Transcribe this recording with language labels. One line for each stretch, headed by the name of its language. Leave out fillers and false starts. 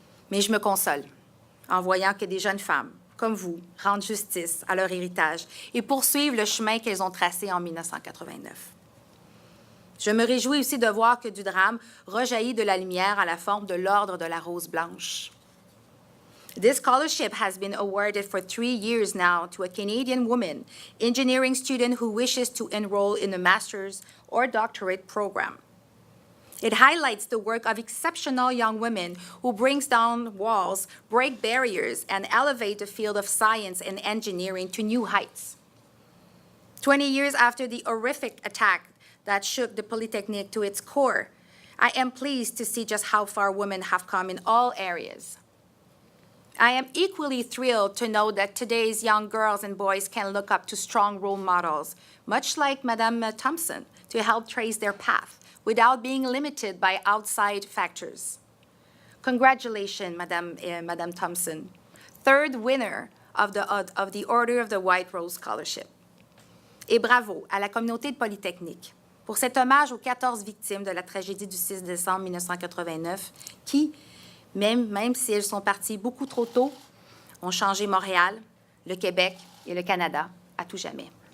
French: Mais je me console en voyant que des jeunes femmes, comme vous, rendent justice à leur héritage et poursuivent le chemin qu'elles ont tracé en 1989. Je me réjouis aussi de voir que du drame rejaillit de la lumière à la forme de l'Ordre de la Rose Blanche.
English: This scholarship has been awarded for 3 years now to a Canadian woman, engineering student who wishes to enroll in a master's or doctorate program. It highlights the work of exceptional young women who brings down walls, break barriers, and elevate the field of science and engineering to new heights. 20 years after the horrific attack that shook the Polytechnique to its core, I am pleased to see just how far women have come in all areas. I am equally thrilled to know that today's young girls and boys can look up to strong role models, much like Madame Thomson, to help trace their path without being limited by outside factors. Congratulations, Madame Thomson, third winner of the Order of the White Rose Scholarship.
French: Et bravo à la communauté de Polytechnique pour cet hommage aux 14 victimes de la tragédie du 6 décembre 1989 qui, même si elles sont parties beaucoup trop tôt, ont changé Montréal, le Québec et le Canada à tout jamais.